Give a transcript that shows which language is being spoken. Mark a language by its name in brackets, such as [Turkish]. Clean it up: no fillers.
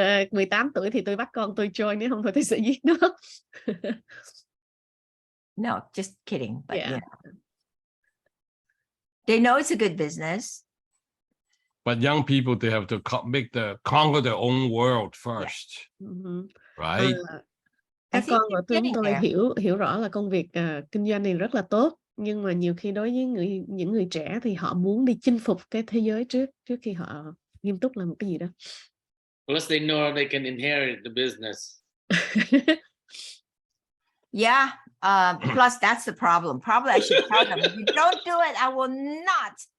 [Vietnamese] 18 tuổi thì tôi bắt con tôi join, nếu không thôi tôi sẽ giết nó. [English] No, just kidding. But you know, they know it's a good business. But young people, they have to conquer their own world first, right? [Vietnamese] Các con của chúng tôi hiểu rõ là công việc kinh doanh này rất là tốt, nhưng mà nhiều khi đối với những người trẻ thì họ muốn đi chinh phục cái thế giới trước khi họ nghiêm túc làm một cái gì đó. [English] Plus they know they can inherit the business. Yeah. Plus that's the problem. Probably I should tell them, if you don't do it, I will not.